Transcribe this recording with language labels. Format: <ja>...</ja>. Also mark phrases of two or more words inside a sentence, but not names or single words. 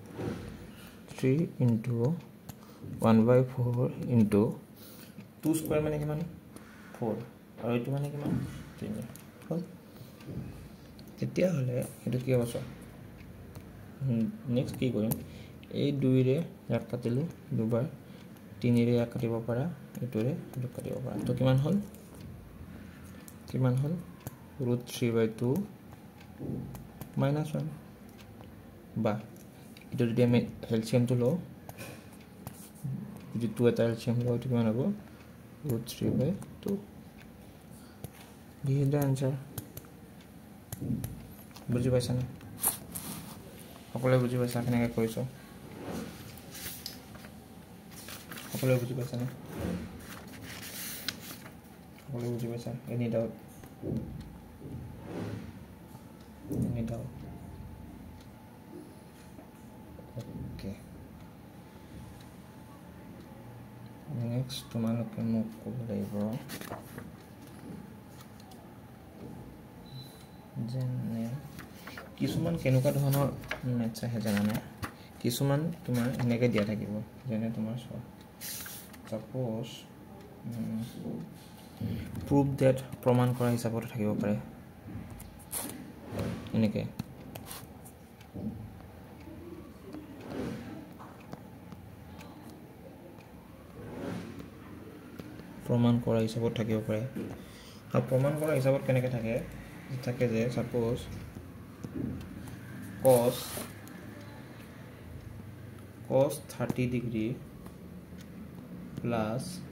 <as>3 into 1/4 into 2 স্কয়াৰ মানে কিমান 4 আৰু এটো মানে কিমান 3 হল তেতিয়া হলে এটো কি হ'ব চোৱা নেক্সট কি কৰিম এই 2 ৰে ইয়াক কাটিলো দুবাৰ 3 ৰে ইয়াক কাটিব পাৰা এটোৰে এটো কাটিব পাৰা তো কিমান হল √3/2 -1 বা এটো যদি আমি এলসিয়াম তো লও যদি 2 এটা এলসিয়াম লও তো কিমান হ'ব √3/2</as> <en>this is the answer</en> <as>বুজি পাইছা না সকলে বুজি পাইছা কেনেকৈ কৰিছো সকলে বুজি পাইছা না সকলে বুজি পাইছা</as> <en>any doubt okay next</en> <as>তোমালোকে মোক ক'ব লাগিব যেনে কিছুমান কেনেকুৱা ধৰণৰ মেথছ আহে জানানে কিছুমান তোমাৰ এনেকৈ দিয়া থাকিব যেনে তোমাৰ সাপোজ</as> <en>prove that</en> <as>প্ৰমাণ কৰা হিচাপত থাকিব পাৰে এনেকৈ প্ৰমাণ কৰা হিচাপত থাকিব পাৰে আৰু প্ৰমাণ কৰা হিচাপত কেনেকৈ থাকে যে সাপোজ</as> <en>cos 30 degree plus</en>